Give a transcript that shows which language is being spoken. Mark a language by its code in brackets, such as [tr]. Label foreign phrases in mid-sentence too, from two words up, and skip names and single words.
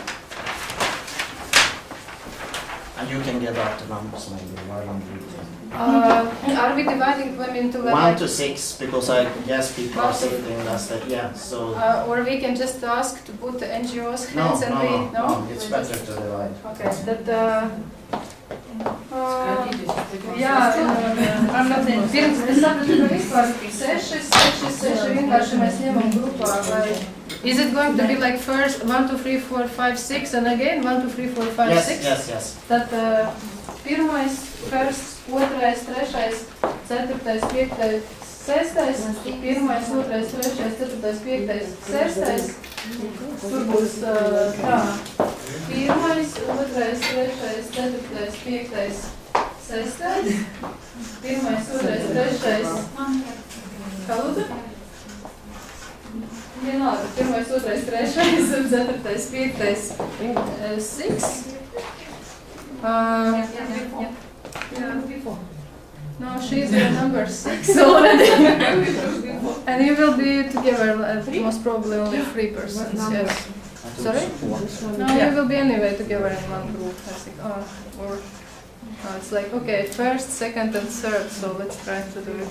[en] And you can get out the numbers maybe while I'm reading. Are we dividing them into 1 to 6, because I guess people are sitting as that, yeah, so... or we can just ask to put the NGOs hands No, it's better to divide. [lv] Okay, pirms es sapratu, ka vispār 6 vienkārši mēs ņemam grupā, vai... [en] Is it going to be like first 1, 2, 3, 4, 5, 6 and again 1, 2, 3, 4, 5, 6? Yes. [lv] Tad pirmais, first, otrais, trešais, ceturtais, piektais, sestais, pirmais, otrais, trešais, ceturtais, piektais, sestais. Tur būs tā. Pirmais, otrais, trešais, ceturtais, piektais, sestais. Pirmais, otrais, trešais. Kā lūdzu? Vienalga. Pirmais, otrais, trešais, ceturtais, piektais, 6. [en] No, she's number 6 already. And you will be together, most probably only 3 persons, yes. Sorry? No, you will be anyway together in one group, I think. It's like, okay, first, second and third, so let's try to do it.